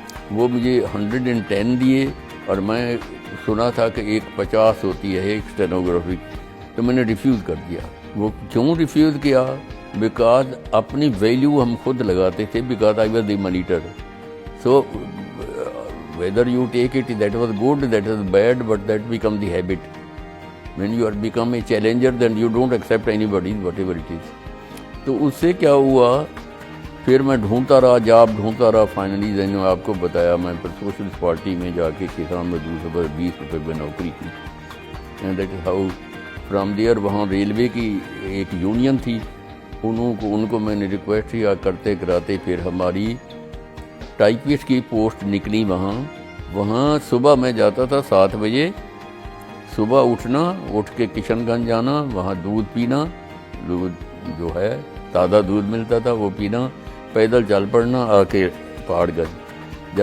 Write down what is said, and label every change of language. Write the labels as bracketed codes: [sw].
[ur] وہ مجھے 110 دیے، اور میں سنا تھا کہ ایک 50 ہوتی ہے ایک اسٹینوگرافی، تو میں نے ریفیوز کر دیا۔ وہ کیوں ریفیوز کیا؟ بیکاز اپنی ویلیو ہم خود لگاتے تھے، [en] Because I was the monitor, so whether you take it that was good, that was bad, but that become the habit. When you are become a challenger, then you don't accept anybody whatever it is. [ur] تو اس سے کیا ہوا پھر میں ڈھونڈتا رہا، job ڈھونڈتا رہا. Finally میں نے آپ کو بتایا میں پھر سوشلسٹ پارٹی میں جا کے کسان مزدور سے 20 روپے میں نوکری کی. [en] And that is how from there. [ur] وہاں ریلوے کی ایک یونین تھی، ان کو میں نے ریکویسٹ کیا، کرتے کراتے پھر ہماری ٹائپسٹ کی پوسٹ نکلی وہاں صبح میں جاتا تھا 7 بجے صبح اٹھ کے کشن گنج جانا، وہاں دودھ پینا، دودھ جو ہے تازہ دودھ ملتا تھا وہ پینا، پیدل چل پڑنا آ کے پہاڑ گنج.